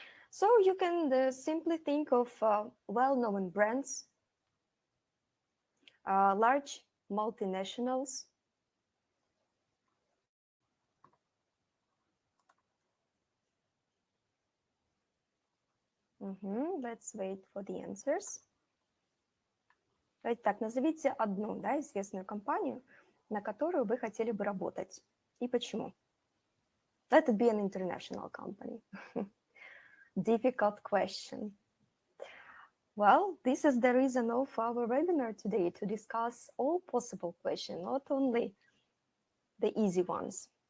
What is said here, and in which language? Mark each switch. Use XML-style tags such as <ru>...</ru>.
<en>So you can simply think of well-known brands, large multinationals, Let's wait for the answers.</en> <ru>Давайте так, назовите одну, да, известную компанию, на которую вы хотели бы работать. И почему?</ru> <en>Let it be an international company. Difficult question. Well, this is the reason of our webinar today, to discuss all possible questions, not only the easy ones.</en>